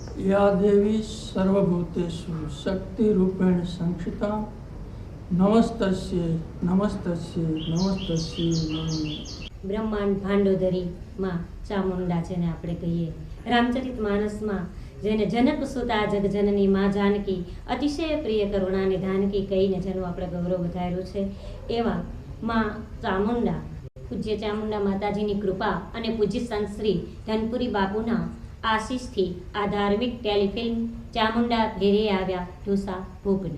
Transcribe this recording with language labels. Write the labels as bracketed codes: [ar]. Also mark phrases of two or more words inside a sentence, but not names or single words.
[sa] या देवी सर्वभूतेषु शक्तिरूपेण संस्थिता नमस्तस्यै नमस्तस्यै नमस्तस्यै नमः। [gu] બ્રહ્માંડ ભાંડોદરી માં ચામુંડા જેને આપણે કહીએ, રામચરિત માનસમાં જેને [awa] जनक सुता जगजननी माँ जानकी अतिशय प्रिय करुणा निधानकी [gu] કહીને જેનું આપણે ગૌરવ વધાર્યું છે, એવા માં ચામુંડા, પૂજ્ય ચામુંડા માતાજીની કૃપા અને પૂજ્ય સંત શ્રી ધનપુરી બાપુના આશીષથી આ ધાર્મિક ટેલિફિલ્મ ચામુંડા ઘેરે આવ્યા ઢોસા ભોગને.